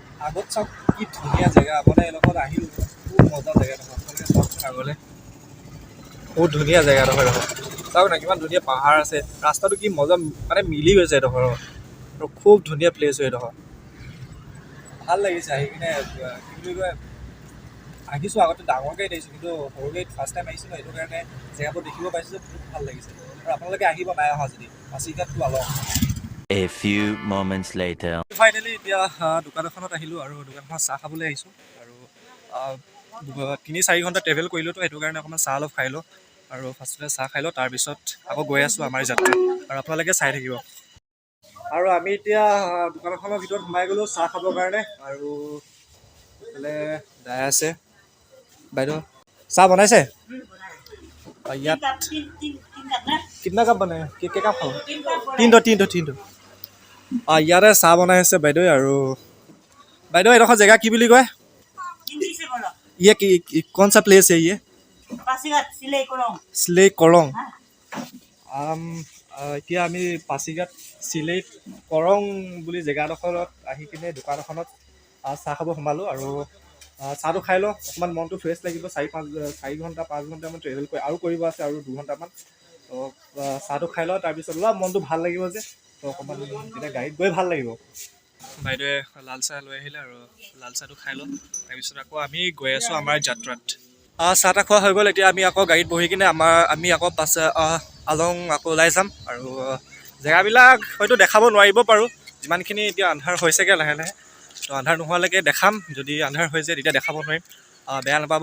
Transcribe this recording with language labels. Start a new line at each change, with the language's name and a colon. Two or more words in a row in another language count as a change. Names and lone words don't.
Assamese: আগত চাওক কি ধুনীয়া জেগা মানে এডোখৰত আহিলোঁ খুব মজা জেগাডোখৰ আপোনালোকে চাওকচোন আগলৈ বহুত ধুনীয়া জেগাডোখৰ চাওক না কিমান ধুনীয়া পাহাৰ আছে ৰাস্তাটো কি মজা মানে মিলি গৈছে এডোখৰ আৰু খুব ধুনীয়া প্লেচ হয় এডোখৰ ভাল লাগিছে আহি কিনে কি বুলি কয় আহিছোঁ আগতে ডাঙৰকৈ দেখিছোঁ কিন্তু সৰুকৈ
English: first time
Assamese: আহিছোঁ সেইটো কাৰণে জেগাবোৰ দেখিব পাইছোঁ যে বহুত ভাল লাগিছে আৰু আপোনালোকে আহিব নাই অহা যদি পাছিঘাটটো আলক
English: A few moments later.
Assamese: ফাইনেলি এতিয়া দোকান এখনত আহিলোঁ আৰু দোকানখনত চাহ খাবলৈ আহিছোঁ আৰু 3-4 ঘণ্টা ট্ৰেভেল কৰিলোঁ তো সেইটো কাৰণে অকণমান চাহ অলপ খাই লওঁ আৰু ফাৰ্ষ্টতে চাহ খাই লওঁ তাৰপিছত আকৌ গৈ আছোঁ আমাৰ যাত্ৰা আৰু আপোনালোকে চাই থাকিব আৰু আমি এতিয়া দোকানখনৰ ভিতৰত সোমাই গ'লোঁ চাহ খাবৰ কাৰণে আৰু এইফালে দাই আছে বাইদেউ চাহ বনাইছে ইয়াত কিतना কাপ বনাই কেই কাপ খাওঁ তিনটো ইয়াতে চাহ বনাই আছে বাইদেউ আৰু বাইদেউ এডোখৰ জেগা কি বুলি কয়
Hindi: ये कौन सा प्लेस है ये
Assamese: पासीघाट सिलेई करং এতিয়া আমি পাছিঘাট চিলেই কৰং বুলি জেগাডোখৰত আহি কিনে দোকান এখনত চাহ খাব সোমালোঁ আৰু চাহটো খাই লওঁ অকণমান মনটো ফ্ৰেছ লাগিব 4 ঘণ্টা 5 ঘণ্টামান ট্ৰেভেল কৰি আৰু কৰিব আছে আৰু 2 ঘণ্টামান তো চাহটো খাই লওঁ তাৰপিছত অলপ মনটো ভাল লাগিব যে তো অকণমান তেতিয়া গাড়ীত গৈ ভাল লাগিব বাইদেৱে লাল চাহ লৈ আহিলে আৰু লাল চাহটো খাই লওঁ তাৰপিছত আকৌ আমি গৈ আছোঁ আমাৰ যাত্ৰাত চাহ তাহ খোৱা হৈ গ'ল এতিয়া আমি আকৌ গাড়ীত বহি কিনে আমি আকৌ আলং আকৌ ওলাই যাম আৰু জেগাবিলাক হয়তো দেখাব নোৱাৰিব পাৰোঁ যিমানখিনি এতিয়া আন্ধাৰ হৈছেগৈ লাহে লাহে তো আন্ধাৰ নোহোৱালৈকে দেখাম যদি আন্ধাৰ হৈ যায় তেতিয়া দেখাব নোৱাৰিম বেয়া নাপাব